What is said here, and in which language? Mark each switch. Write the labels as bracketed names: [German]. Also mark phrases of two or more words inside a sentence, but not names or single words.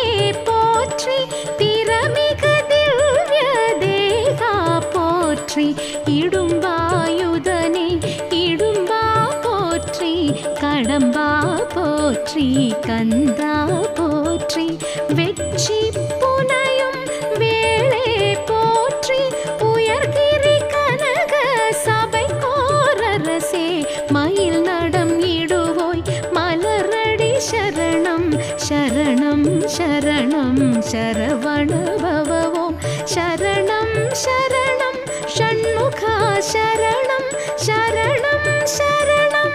[Tamil] போற்றி திறமிகு திவ்ய தேகா போற்றி இடும்பாயுதனே இடும்பா போற்றி கடம்பா போற்றி கந்தா போற்றி வெற்றி புனையும் வேளே போற்றி உயர்கிரி கனக சபை கோரரசே மயில் [Sanskrit] शरणं शरवणभव ॐ शरणं शरणं षण्मुखा शरणं शरणं शरणं